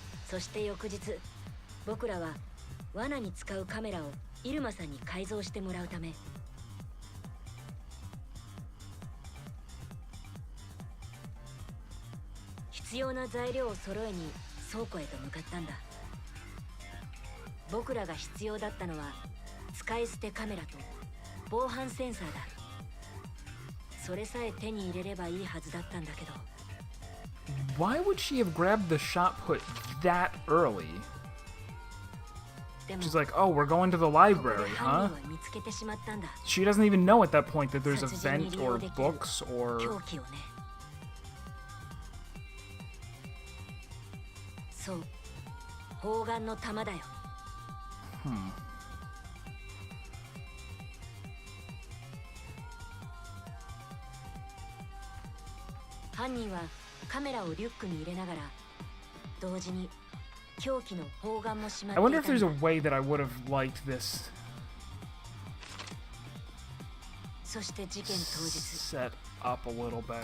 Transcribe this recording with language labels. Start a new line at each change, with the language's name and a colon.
Japanese: そして翌日、僕らは罠に使うカメラをイルマさんに改造してもらうため、必要な材料を揃えに倉庫へと向かったんだ。僕らが必要だったのは使い捨てカメラと防犯センサーだ。それさえ手に入れればいいはずだったんだけど。
English: Why would she have grabbed the shot put that early? She's like, oh, we're going to the library, huh? She doesn't even know at that point that there's a vent or books or...
Japanese: そう、砲丸の弾だよ。犯人はカメラをリュックに入れながら、同時に凶器の砲丸もしまっていた。
English: I wonder if there's a way that I would have liked this.
Japanese: そして事件当日、
English: set up a little better.